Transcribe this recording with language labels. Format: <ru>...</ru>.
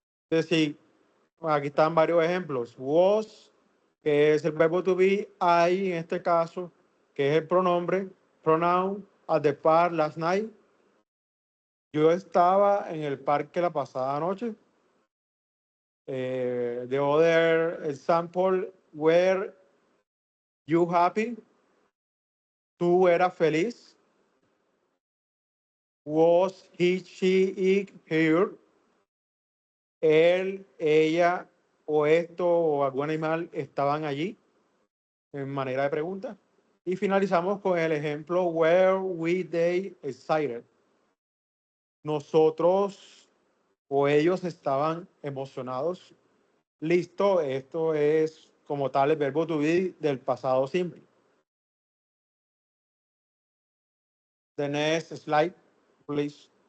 <es>Es decir, aquí están varios ejemplos. Was, que es el verbo to be, I, en este caso, que es el pronombre, pronoun,</es> <en>at the park last night.</en> <es>Yo estaba en el parque la pasada noche.</es> <en>The other example, were you happy?</en> <es>¿Tú eras feliz?</es> <en>Was he, she, it, here?</en> <es>Él, ella o esto o algún animal estaban allí, en manera de pregunta. Y finalizamos con el ejemplo,</es> <en>were we, they excited?</en> <es>Nosotros o ellos estaban emocionados. Listo, esto es como tal el verbo to be del pasado simple.</es> <en>The next slide, please.</en>